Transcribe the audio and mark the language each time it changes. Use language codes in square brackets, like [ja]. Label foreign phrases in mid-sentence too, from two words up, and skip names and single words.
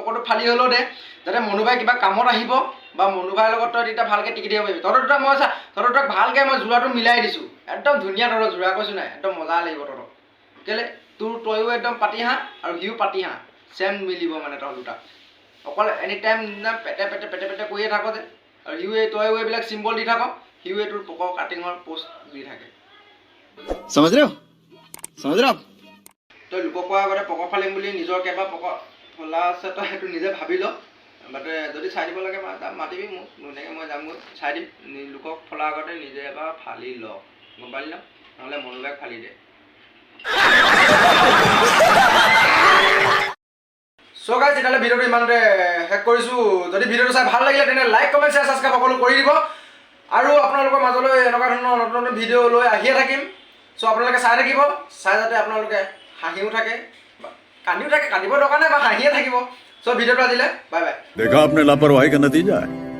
[as] পকৰটো ফালি হ'লেও দে যাতে মনু ভাই কিবা কামত আহিব বা মনু ভাইৰ লগত তই তেতিয়া ভালকৈ টিকি দিব পাৰিবি তহঁতৰ দুটা মই চা তহঁতৰ দুটাক ভালকৈ মই যোৰাটো মিলাই দিছোঁ একদম ধুনীয়া তহঁতৰ যোৰা কৈছোঁ নাই একদম মজা লাগিব তহঁতক কেলৈ তইও একদম পাতি হাঁহ আৰু সিও পাতি হাঁহ চেম মিলিব মানে তহঁত দুটাক অকল [en] any time [as] পেটে কৰিয়ে থাক যে আৰু তইও এইবিলাক চিম্বল দি থাক সিও তোৰ পকৰ কাটিঙৰ পোষ্ট দি থাকে [hi] समझ रहे हो [as] তই লোকক কোৱাৰ আগতে পকৰ ফালিম বুলি নিজৰ কেইবা পকৰ ফলা আছে তই সেইটো নিজে ভাবি ল বাটে যদি চাই দিব লাগে মাতিবি মোক ধুনীয়াকৈ মই যামগৈ চাই দিম লোকক ফলাৰ আগতে নিজে এবাৰ ফালি ল গম পালি ন নহ'লে মনু ভাইক ফালি দে [en] so guys [as] তেতিয়াহ'লে ভিডিঅ'টো ইমানতে শেষ কৰিছোঁ যদি ভিডিঅ'টো চাই ভাল লাগিলে তেনে [en] like comment share subscribe [as] সকলো কৰি দিব আৰু আপোনালোকৰ মাজলৈ এনেকুৱা ধৰণৰ নতুন ভিডিঅ' লৈ আহিয়ে থাকিম চ' আপোনালোকে চাই থাকিব চাই যাতে আপোনালোকে হাঁহিও থাকে কান্দিও থাকে কান্দিব দৰকাৰ নাই বা হাঁহিয়ে থাকিব চ' ভিডিঅ'টো আজিলে [en] bye bye [hi] देखा आपने लापरवाही का नतीजा है